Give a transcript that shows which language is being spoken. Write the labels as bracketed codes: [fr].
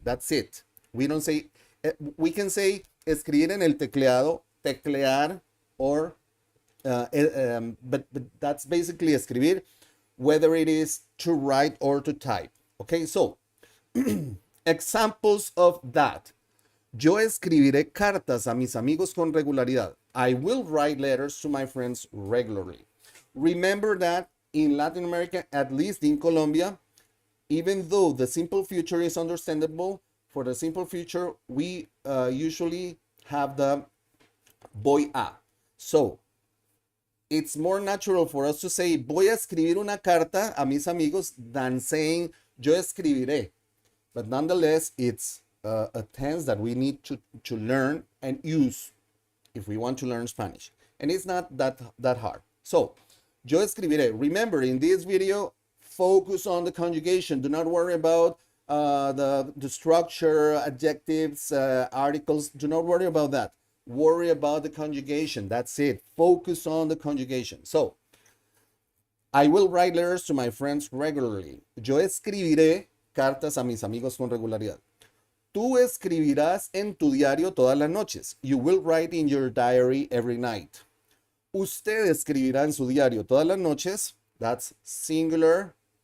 [en] That's it. We don't say, we can say [es] escribir en el tecleado, teclear, [en] or but that's basically escribir, whether it is to write or to type. Okay, so examples of that. [es] Yo escribiré cartas a mis amigos con regularidad. [en] I will write letters to my friends regularly. Remember that in Latin America, at least in Colombia, even though the simple future is understandable, for the simple future, we usually have the [es] voy a. [en] So it's more natural for us to say [es] voy a escribir una carta a mis amigos [en] than saying [es] yo escribiré. [en] But nonetheless, it's a tense that we need to learn and use if we want to learn Spanish. And it's not that hard. So, [es] yo escribiré. [en] Remember, in this video, focus on the conjugation. Do not worry about the structure, adjectives, articles. Do not worry about that. Worry about the conjugation. That's it. Focus on the conjugation. So, I will write letters to my friends regularly. [es] Yo escribiré cartas a mis amigos con regularidad. Tú escribirás en tu diario todas las noches. [en] You will write in your diary every night. [es] Usted escribirá en su diario todas las noches. [en] That's singular.